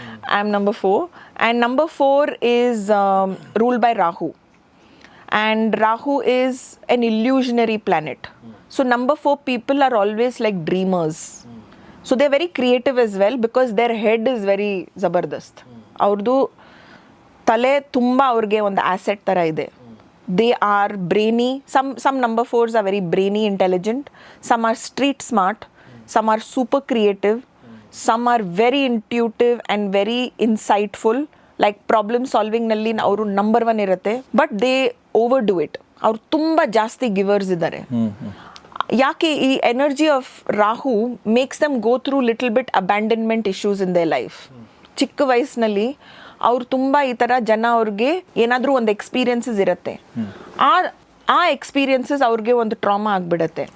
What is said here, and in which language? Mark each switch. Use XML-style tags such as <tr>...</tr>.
<en>I am number 4, and number 4 is ruled by Rahu. And Rahu is an illusionary planet. So number 4 people are always like dreamers. So they're very creative as well, because their head is very</en> <hi>zabardast.</hi> <kn>ಅವ್ರದ್ದು ತಲೆ ತುಂಬ ಅವ್ರಿಗೆ ಒಂದು asset ಥರ ಇದೆ.</kn> <en>They are brainy. Some number 4s are very brainy, intelligent. Some are street smart. Some are super creative. Some are very intuitive and very insightful. Like problem solving</en> <kn>ನಲ್ಲಿ ಅವರು number 1 ಇರುತ್ತೆ,</kn> <en>But they overdo it.</en> <kn>ಅವ್ರು ತುಂಬ ಜಾಸ್ತಿ givers ಇದ್ದಾರೆ.</kn> <en>ಯಾಕೆ ಈ energy of Rahu makes them go through little bit abandonment issues in their life.</en> <kn>ಚಿಕ್ಕ ವಯಸ್ಸಿನಲ್ಲಿ ಅವ್ರು ತುಂಬ ಈ ಥರ ಜನ ಅವ್ರಿಗೆ ಏನಾದರೂ ಒಂದು ಎಕ್ಸ್ಪೀರಿಯನ್ಸಸ್ ಇರುತ್ತೆ, ಆ ಎಕ್ಸ್ಪೀರಿಯನ್ಸಸ್ ಅವ್ರಿಗೆ ಒಂದು ಟ್ರಾಮಾ ಆಗಿಬಿಡುತ್ತೆ.</kn>